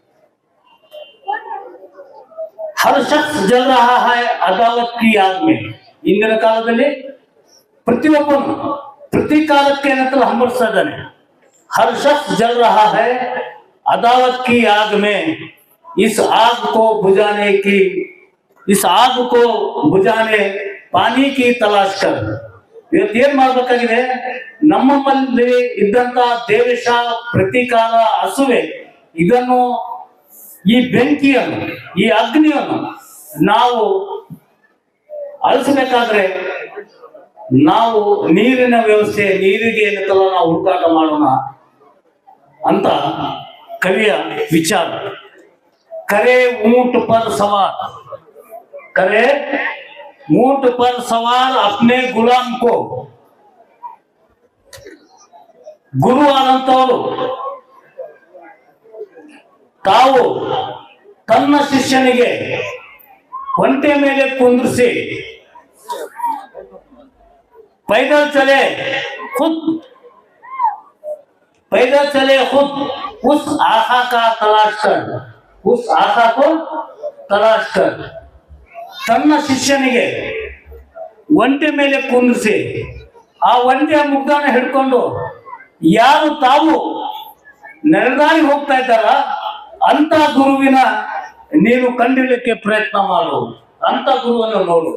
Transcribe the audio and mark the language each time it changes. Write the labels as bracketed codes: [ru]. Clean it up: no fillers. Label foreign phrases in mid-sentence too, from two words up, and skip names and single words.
[ur] ہر شخص جل رہا ہے عداوت کی آگ میں. [kn] ಇಂದಿನ ಕಾಲದಲ್ಲಿ ಪ್ರತಿಯೊಬ್ಬನು ಪ್ರತೀಕಾರಕ್ಕೆ ಏನಂತ ಹಂಬಲಿಸ್ತಾ ಇದ್ದಾನೆ. [ur] ہر شخص جل رہا ہے عداوت کی آگ میں اس آگ کو بجھانے کی، اس آگ کو بجھانے پانی کی تلاش کر. [kn] ಇವತ್ತೇನ್ ಮಾಡ್ಬೇಕಾಗಿದೆ, ನಮ್ಮಲ್ಲಿ ಇದ್ದಂತ ದೇವೇಶ, ಪ್ರತೀಕಾರ, ಅಸುವೆ, ಇದನ್ನು, ಈ ಬೆಂಕಿಯನ್ನು, ಈ ಅಗ್ನಿಯನ್ನು ನಾವು ಅಳಿಸಬೇಕಾದ್ರೆ ನಾವು ನೀರಿನ ವ್ಯವಸ್ಥೆ, ನೀರಿಗೆ ಏನಂತಲ್ಲ ನಾವು ಹುಡುಕಾಟ ಮಾಡೋಣ ಅಂತ ಕವಿಯ ವಿಚಾರ. [ur] کرے اونٹ پر سوار، کرے اونٹ پر سوار اپنے غلام کو. [kn] ಗುರು ಆದಂತವರು ತಾವು ತನ್ನ ಶಿಷ್ಯನಿಗೆ ಒಂಟೆ ಮೇಲೆ ಕುಂದ್ರಿಸಿ [ur] پیدل چلے خود، پیدل چلے خود اس آشا کا تلاش کر، اس آشا کو تلاش کر. [kn] ತನ್ನ ಶಿಷ್ಯನಿಗೆ ಒಂಟೆ ಮೇಲೆ ಕುಂದಿಸಿ ಆ ಒಂಟೆಯ ಮುಗ್ಗನ ಹಿಡ್ಕೊಂಡು ಯಾರು ತಾವು ನಡೆದಾಡಿ ಹೋಗ್ತಾ ಇದ್ದಾರ ಅಂತ ಗುರುವಿನ ನೀನು ಕಂಡಿಡ್ಲಿಕ್ಕೆ ಪ್ರಯತ್ನ ಮಾಡು, ಅಂತ ಗುರುವನ್ನು ನೋಡು.